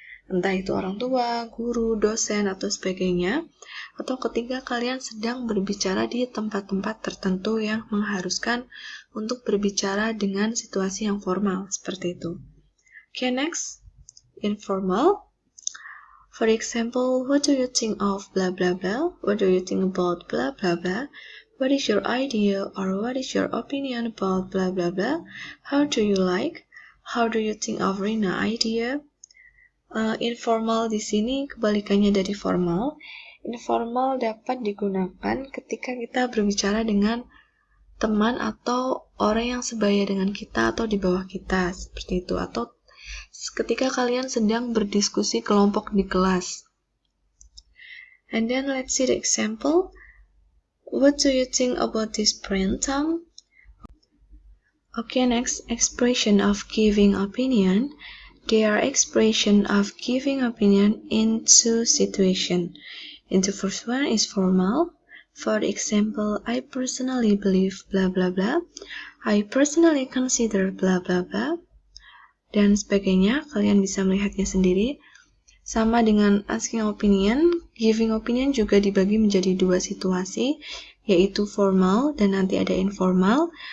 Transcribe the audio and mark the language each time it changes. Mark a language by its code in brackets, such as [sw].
[id] Entah itu orang tua, guru, dosen, atau sebagainya. Atau ketika kalian sedang berbicara di tempat-tempat tertentu yang mengharuskan untuk berbicara dengan situasi yang formal, seperti itu. [en] Okay, next. Informal. For example, what do you think of blah blah blah? What do you think about blah blah blah? What is your idea or what is your opinion about blah blah blah? How do you like? How do you think of Rina idea? [id] Informal di sini kebalikannya dari formal. Informal dapat digunakan ketika kita berbicara dengan teman atau orang yang sebaya dengan kita atau di bawah kita, seperti itu. Atau ketika kalian sedang berdiskusi kelompok di kelas. [en] And then let's see the example. What do you think about this print, Tom? Okay, next, expression of giving opinion. They are expression of giving opinion in two situations. In the first one is formal. For example, I personally believe blah blah blah. I personally consider blah blah blah. [id] Dan sebagainya, kalian bisa melihatnya sendiri. Sama dengan asking opinion, giving opinion juga dibagi menjadi dua situasi, yaitu formal dan nanti ada informal.